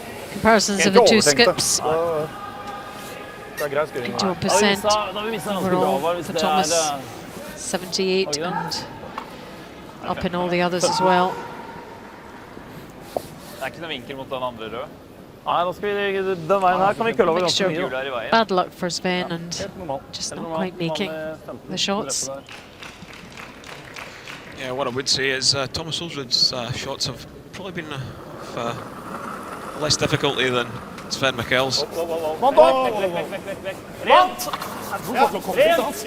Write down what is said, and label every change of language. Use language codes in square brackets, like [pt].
[en] Comparisons of the two skips. 80% overall for Thomas, 78 and up in all the others as well. [no] Det ikke noe vinkel mot den andre røde. Nei, nå skal vi, den veien her kan vi kølle over ganske mye. Hjul er i veien. [en] Bad luck for Sven and just not quite making the shots. Yeah, what I would say is Thomas Ulsrud's shots have probably been less difficulty than Sven Mikkel's. [no] Vant opp! Rent! Rent!